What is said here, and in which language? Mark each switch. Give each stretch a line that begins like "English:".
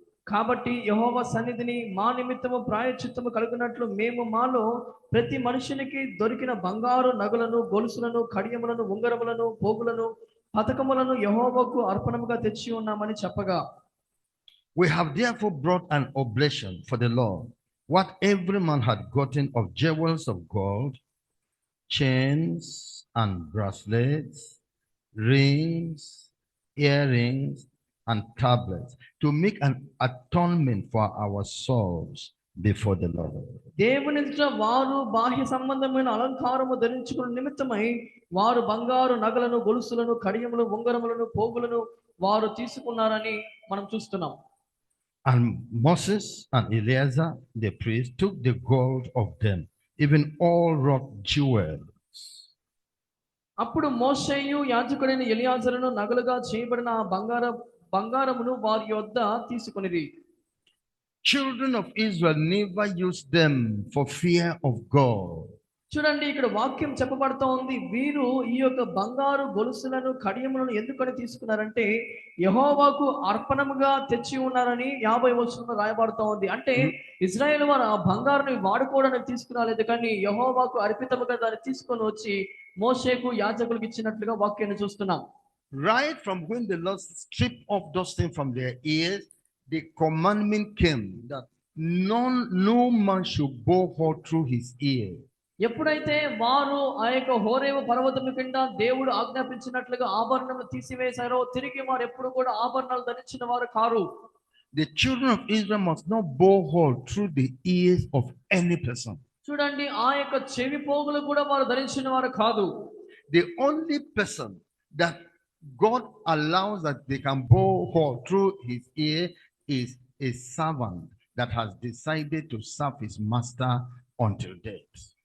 Telugu: కాబట్టి యెహోవా సన్నిధిని మా నిమిత్తము ప్రాయశ్చిత్తము కలుగునట్లు మేము మాలో ప్రతి మనుషునికి దొరికిన బంగారు నగలను, గొలుసులను, కడియములను, ఉంగరములను, పోగులను, పతకములను యెహోవాకు అర్పణముగా తెచ్చి ఉన్నామని చెప్పగా.
English: We have therefore brought an oblation for the Lord, what every man had gotten of jewels of gold, chains and bracelets, rings, earrings, and tablets, to make an atonement for our souls before the Lord.
Telugu: దేవుని ఎదుట వారు బాహ్య సంబంధమైన అలంకారము ధరించుకున్న నిమిత్తమై వారు బంగారు నగలను, గొలుసులను, కడియములు, ఉంగరములను, పోగులను వారు తీసుకున్నారని మనం చూస్తున్నాం.
English: And Moses and Eleazar the priest took the gold of them, even all wrought jewels.
Telugu: అప్పుడు మోషేయు యాజకుడైన ఎలియాజరును నగలుగా చేయబడిన బంగారమును వారి యొద్ద తీసుకొనిరి.
English: Children of Israel never used them for fear of God.
Telugu: చూడండి, ఇక్కడ వాక్యం చెప్పబడుతూ ఉంది, వీరు ఈ యొక్క బంగారు గొలుసులను, కడియములను ఎందుకని తీసుకున్నారంటే యెహోవాకు అర్పణముగా తెచ్చి ఉన్నారని 50వ వచనంలో రాయబడుతూ ఉంది. అంటే ఇజ్రాయేల్ వారు ఆ బంగారుని వాడుకోవడానికి తీసుకురాలేదు, కానీ యెహోవాకు అర్పితముగా దాన్ని తీసుకొని వచ్చి మోషేకు యాజకులకు ఇచ్చినట్లుగా వాక్యాన్ని చూస్తున్నాం.
English: Right from when the Lord stripped off those things from their ears, the commandment came that no man should bow hold through his ear.
Telugu: ఎప్పుడైతే వారు ఆ యొక్క హోరేవ పర్వతము కింద దేవుడు ఆజ్ఞాపించినట్లుగా ఆభరణము తీసివేశారో, తిరిగి వారు ఎప్పుడు కూడా ఆభరణాలు ధరించిన వారు car.
English: The children of Israel must not bow hold through the ears of any person.
Telugu: చూడండి, ఆ యొక్క చెవి పోగులు కూడా వారు ధరించిన వారు కాదు.
English: The only person that God allows that they can bow hold through his ear is a servant that has decided to serve his master until death.